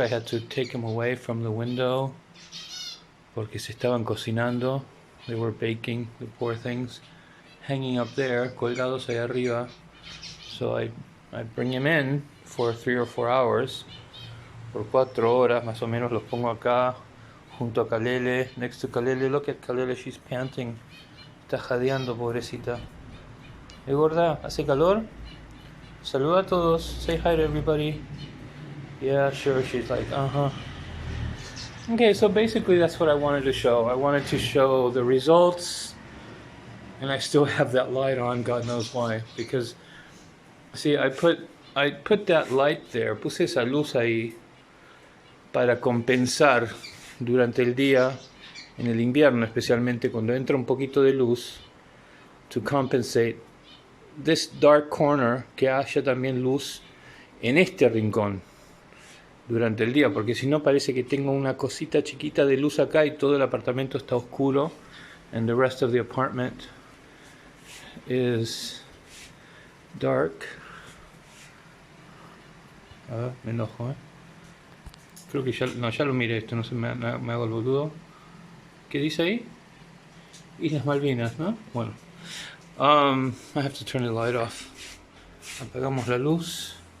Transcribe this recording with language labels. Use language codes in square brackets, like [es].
[en] I had to take them away from the window [es] porque se estaban cocinando. [en] They were baking, the poor things, hanging up there, [es] colgados ahí arriba. [en] So I bring them in for 3 or 4 hours. [es] Por 4 horas más o menos los pongo acá junto a Kalele, [en] next to Kalele. Look at Kalele, she's panting. [es] Está jadeando, pobrecita. Gorda, ¿hace calor? Saluda a todos. [en] Say hi to everybody. Yeah, sure. She's like, Okay, so basically that's what I wanted to show. I wanted to show the results. And I still have that light on, God knows why. Because, see, I put that light there. [es] Puse esa luz ahí para compensar durante el día. En el invierno, especialmente cuando entra un poquito de luz, [en] to compensate this dark corner, [es] que haya también luz en este rincón durante el día, porque si no parece que tengo una cosita chiquita de luz acá y todo el apartamento está oscuro, [en] and the rest of the apartment is dark. [es] A ver, me enojo, Creo que ya lo miré esto, no sé, me hago el boludo. ¿Qué dice ahí? Islas Malvinas, ¿no? Bueno. [en] I have to turn the light off. [es] Apagamos la luz.